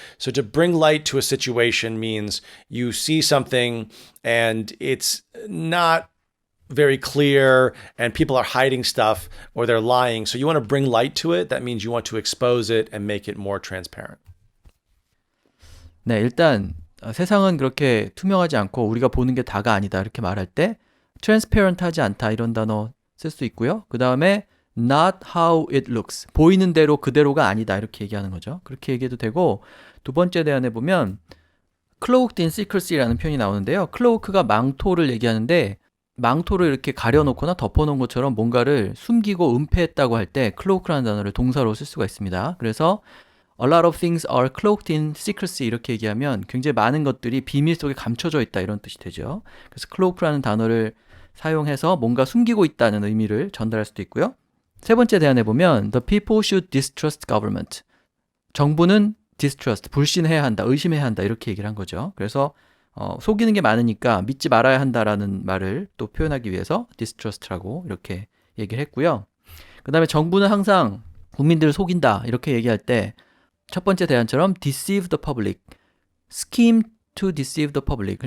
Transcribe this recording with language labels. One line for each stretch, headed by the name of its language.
English: So to bring light to a situation means you see something and it's not very clear and people are hiding stuff or they're lying. So you want to bring light to it. That means you want to expose it and make it more transparent.
Korean: 네, 일단 세상은 그렇게 투명하지 않고 우리가 보는 게 다가 아니다 이렇게 말할 때 transparent하지 않다 이런 단어 쓸 수 있고요.
English: 그 다음에 not how it looks.
Korean: 보이는 대로 그대로가 아니다. 이렇게 얘기하는 거죠. 그렇게 얘기해도 되고, 두 번째 대안에 보면
English: cloaked in secrecy
Korean: 라는 표현이 나오는데요. cloak가 망토를 얘기하는데 망토를 이렇게 가려놓거나 덮어놓은 것처럼 뭔가를 숨기고 은폐했다고 할 때 cloak라는 단어를 동사로 쓸 수가 있습니다. 그래서
English: A lot of things are cloaked in secrecy
Korean: 이렇게 얘기하면 굉장히 많은 것들이 비밀 속에 감춰져 있다 이런 뜻이 되죠. 그래서 cloak라는 단어를 사용해서 뭔가 숨기고 있다는 의미를 전달할 수도 있고요. 세 번째 대안에 보면
English: The people should distrust government.
Korean: 정부는 distrust, 불신해야 한다, 의심해야 한다 이렇게 얘기를 한 거죠. 그래서 속이는 게 많으니까 믿지 말아야 한다라는 말을 또 표현하기 위해서 distrust라고 이렇게 얘기를 했고요. 그 다음에 정부는 항상 국민들을 속인다 이렇게 얘기할 때 첫 번째 대안처럼
English: deceive the public, scheme to deceive the public.